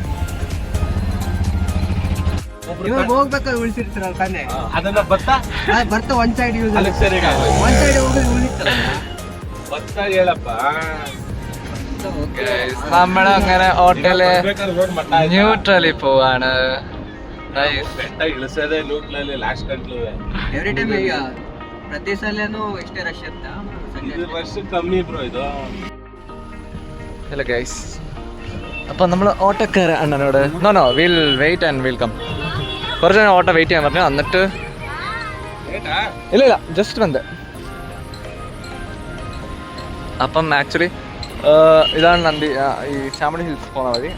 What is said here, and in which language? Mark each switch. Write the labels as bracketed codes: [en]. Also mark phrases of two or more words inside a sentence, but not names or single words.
[ml] നമ്മളങ്ങനെ ഹോട്ടല് ന്യൂട്രലിൽ പോവാണ്. [kn] ಪ್ರತಿ ಸಲನೂ ಎಷ್ಟೇ ರಶ್ ಇರುತ್ತಾ? ಇದು ರಶ್ ಕಮ್ಮಿ ಬ್ರೋ ಇದು. [en] hello guys, [ml] അപ്പോൾ നമ്മൾ ഓട്ടോക്കാർ അണ്ണനോട് [en] no will wait and will come, [ml] കുറച്ച് നേരം ഓട്ടോ വെയിറ്റ് ചെയ്യാൻ പറഞ്ഞു. എന്നിട്ട് ഇല്ല ജസ്റ്റ് വന്ന്. അപ്പം ആക്ച്വലി ഇതാണ് നന്ദി ഈ ചാമുണ്ടി ഹിൽസ് പോകുന്ന വഴി.